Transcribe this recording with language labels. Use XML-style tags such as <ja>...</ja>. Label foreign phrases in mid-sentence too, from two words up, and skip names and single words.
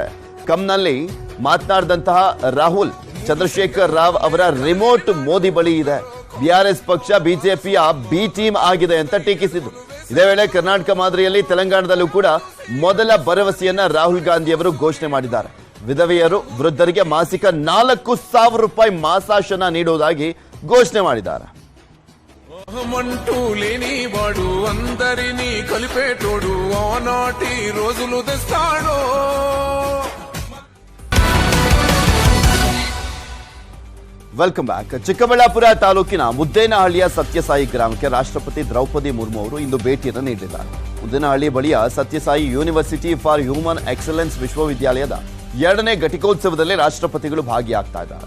<kn>ಕಮ್ನಲ್ಲಿ ಮಾತನಾಡಿದಂತಹ ರಾಹುಲ್, ಚಂದ್ರಶೇಖರ್ ರಾವ್ ಅವರ ರಿಮೋಟ್ ಮೋದಿ ಬಳಿ ಇದೆ, BRS ಪಕ್ಷ ಬಿಜೆಪಿಯ B ಟೀಮ್ ಆಗಿದೆ ಅಂತ ಟೀಕಿಸಿದ್ರು. ಇದೇ ವೇಳೆ ಕರ್ನಾಟಕ ಮಾದರಿಯಲ್ಲಿ ತೆಲಂಗಾಣದಲ್ಲೂ ಕೂಡ ಮೊದಲ ಭರವಸೆಯನ್ನ ರಾಹುಲ್ ಗಾಂಧಿ ಅವರು ಘೋಷಣೆ ಮಾಡಿದ್ದಾರೆ. ವಿಧವೆಯರು ವೃದ್ಧರಿಗೆ ಮಾಸಿಕ 4,000 ರೂಪಾಯಿ ಮಾಸಾಶನ ನೀಡುವುದಾಗಿ ಘೋಷಣೆ ಮಾಡಿದ್ದಾರೆ.</kn> <te>మంటూ లేని వాడు అందరినీ కలిపేటోడు ఆనాటి రోజులు తెస్తాడు.</te> <en>welcome back.</en> <kn>ಚಿಕ್ಕಬಳ್ಳಾಪುರ ತಾಲೂಕಿನ ಮುದ್ದೇನಹಳ್ಳಿಯ ಸತ್ಯಸಾಯಿ ಗ್ರಾಮಕ್ಕೆ ರಾಷ್ಟ್ರಪತಿ ದ್ರೌಪದಿ ಮುರ್ಮು ಅವರು ಇಂದು ಭೇಟಿಯನ್ನು ನೀಡಿದ್ದಾರೆ. ಮುದ್ದೇನಹಳ್ಳಿ ಬಳಿಯ ಸತ್ಯಸಾಯಿ ಯೂನಿವರ್ಸಿಟಿ ಫಾರ್ ಹ್ಯೂಮನ್ ಎಕ್ಸಲೆನ್ಸ್ ವಿಶ್ವವಿದ್ಯಾಲಯದ 2ನೇ ಘಟಿಕೋತ್ಸವದಲ್ಲಿ ರಾಷ್ಟ್ರಪತಿಗಳು ಭಾಗಿಯಾಗ್ತಾ ಇದ್ದಾರೆ.</kn>